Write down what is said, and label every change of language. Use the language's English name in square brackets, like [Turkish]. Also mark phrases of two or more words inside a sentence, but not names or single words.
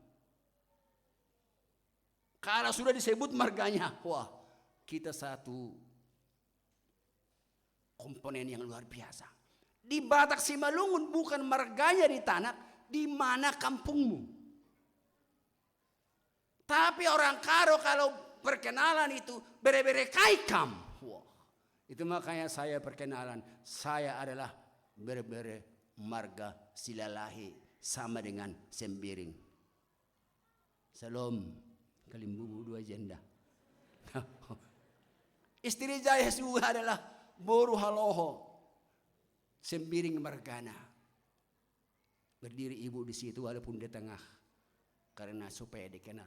[Indonesian] Kalau sudah disebut marganya, wah kita satu komponen yang luar biasa. Di Batak Simalungun bukan marganya di tanah, di mana kampungmu. Tapi orang Karo kalau perkenalan itu bere-bere kaikam. Wah, itu makanya saya perkenalan. Saya adalah bere-bere marga Silalahi sama dengan Sembiring. Salam kalimbubu dua janda. Istri saya juga adalah Boru Haloho Sembiring Margana. Berdiri ibu di situ walaupun di tengah, karena supaya dikenal.